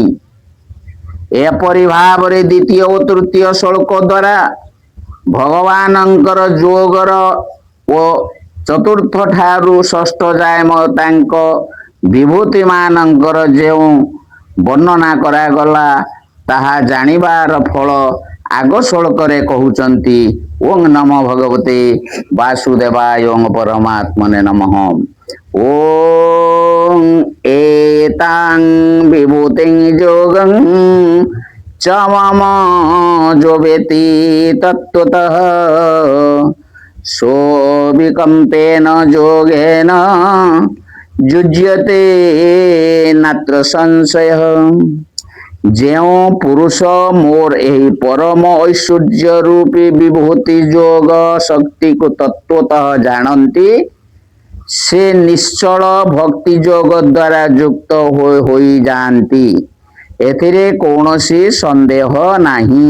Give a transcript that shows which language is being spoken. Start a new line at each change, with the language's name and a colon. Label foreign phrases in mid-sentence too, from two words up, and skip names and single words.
Odia: ଏପରି ଭାବରେ ଦ୍ୱିତୀୟ ଓ ତୃତୀୟ ଶ୍ଲୋକ ଦ୍ୱାରା ଭଗବାନଙ୍କର ଯୋଗର ଓ ଚତୁର୍ଥ ଠାରୁ ଷଷ୍ଠ ଯାଏ ତାଙ୍କ ବିଭୂତି ମାନଙ୍କର ଯେଉଁ ବର୍ଣ୍ଣନା କରାଗଲା, ତାହା ଜାଣିବାର ଫଳ ଆଗ ଶ୍ଲୋକରେ କହୁଛନ୍ତି।
Sanskrit: ଓଂ ନମୋ ଭଗବତେ ବାସୁଦେବାୟ ଓଂ ପରମାତ୍ମନେ ନମଃ। ଓଂ ଏତାଂ ବିଭୂତିଂ ଯୋଗଂ च मम जो वेति तत्त्वतः सोऽविकम्पेन जोगेन युज्यते नात्र संशयः।
Odia: ଯେଉଁ ପୁରୁଷ ମୋର ଏହି ପରମ ଐଶ୍ୱର୍ଯ୍ୟ ରୂପୀ ବିଭୂତି ଯୋଗ ଶକ୍ତିକୁ ତତ୍ତ୍ୱତଃ ଜାଣନ୍ତି, ସେ ନିଶ୍ଚଳ ଭକ୍ତି ଯୋଗ ଦ୍ୱାରା ଯୁକ୍ତ ହୋଇଯାଆନ୍ତି। ଏଥିରେ କୌଣସି ସନ୍ଦେହ ନାହିଁ।